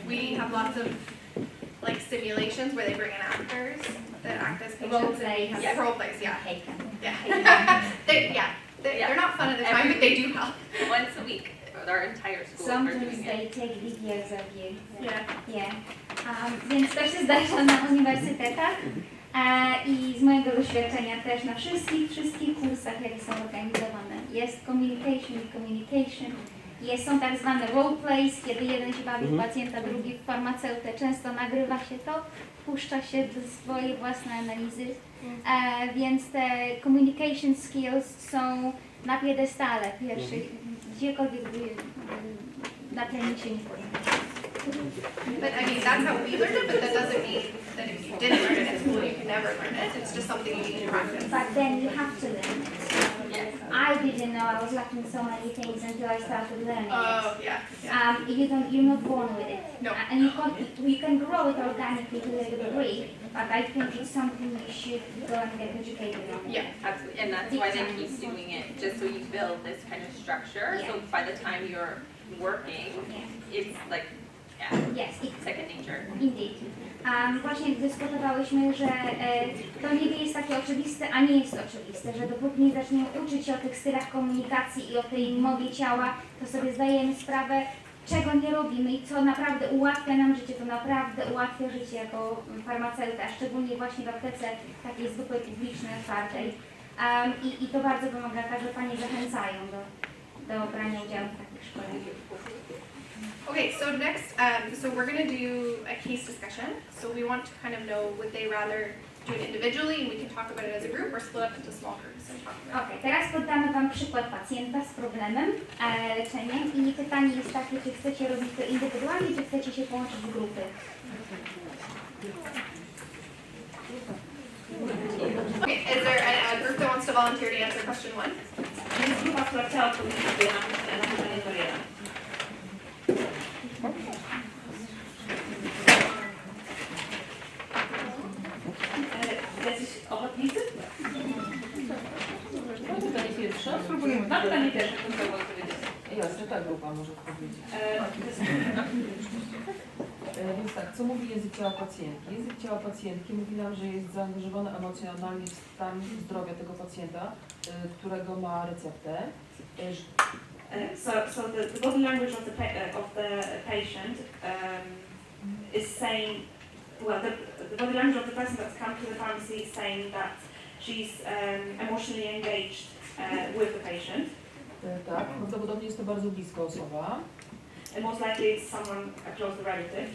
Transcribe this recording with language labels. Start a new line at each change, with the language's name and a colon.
English: We have lots of simulations where they bring in actors that act as patients. Role plays, yeah. Hate them. Yeah. They're not fun at the time, but they do help. Once a week. Our entire school. Sometimes they take videos of you. Yeah.
Polish: Więc to się zdarza na uniwersytetach i z mojego doświadczenia też na wszystkich kursach, jakie są organizowane. Jest communication. Są tak zwane role plays, kiedy jeden się bawi w pacjenta, drugi w farmaceutę. Często nagrywa się to, puszcza się do swojej własnej analizy. Więc te communication skills są na piedestale pierwszych. Gdziekolwiek na planicie nie powinno.
English: But I mean, that's how we learned it, but that doesn't mean that if you didn't learn it at school, you can never learn it. It's just something you need to practice. But then you have to learn it. Yes. I didn't know I was lacking so many things until I started learning Oh, it. yeah. You're not born with it. No. And you can grow it organically to a degree, but I think it's something you should go and get educated on. Yeah. Absolutely. And that's why they keep doing it, just so you build this kind of structure. Yeah. So by the time you're working, it's like, Yes, second nature. Indeed.
Polish: Właśnie dyskutowałyśmy, że to niby jest takie oczywiste, a nie jest oczywiste, że dopóki nie zaczniemy uczyć się o tych stylach komunikacji i o tej mowie ciała, to sobie zdajemy sprawę, czego nie robimy i co naprawdę ułatwia nam życie, to naprawdę ułatwia życie jako farmaceuta, szczególnie właśnie w aptece takiej zwykłej, publicznej, otwartej. I to bardzo pomaga, także Panie zachęcają do brania udziału w takich szkoleniach.
English: Okay, so next, so we're going to do a case discussion. So we want to kind of know, would they rather do it individually and we can talk about it as a group, or split up into small groups and talk about it.
Polish: Ok, teraz poddamy Wam przykład pacjenta z problemem leczeniem i pytanie jest takie, czy chcecie robić to indywidualnie, czy chcecie się połączyć w grupy.
English: Okay, is there a group that wants to volunteer to answer question 1?
Polish: Jest grupa, która chciała odpowiedzieć na pytanie numer 1. Jacyś ochotnicy? Pytanie pierwsze. Spróbujemy. Na pytanie pierwsze. Jasne, ta grupa może odpowiedzieć. Więc tak, co mówi język ciała pacjentki? Język ciała pacjentki mówi nam, że jest zaangażowany emocjonalnie w stan zdrowia tego pacjenta, którego ma receptę.
English: So the body language of the patient is saying, well, the body language of the person that's come to the pharmacy is saying that she's emotionally engaged with the patient.
Polish: Tak, prawdopodobnie jest to bardzo bliska osoba.
English: And most likely it's someone, a close relative.